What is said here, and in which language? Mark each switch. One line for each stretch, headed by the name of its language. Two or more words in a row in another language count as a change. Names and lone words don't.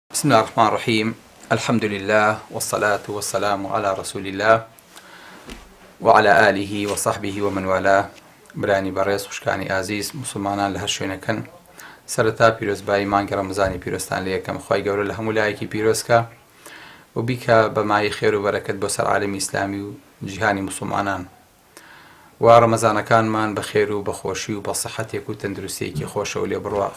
Arabic: بسم الله الرحمن الرحيم. الحمد لله والصلاة والسلام على رسول الله وعلى آله وصحبه ومن والاه.
Central Kurdish: برانی بەڕێز وشکانی ئازیز مسلمانان لە هەر شوێنەکەن، سەرەتا پیرۆزبایی مانگی ڕەمەزانی پیرۆستان لە یەکەم، خی گەورە لە هەموو لایەکی پیرۆزکە و بیکە بەمای خێر و بەرەکەت بۆ سەر عالەمی ئیسلامی و جیهانی مسلمانان، و ڕەمەزانەکانمان بە خێر و بەخۆشی و بە سەحەتێک و تەندروستیەکی خۆشەوە لێ بڕوا.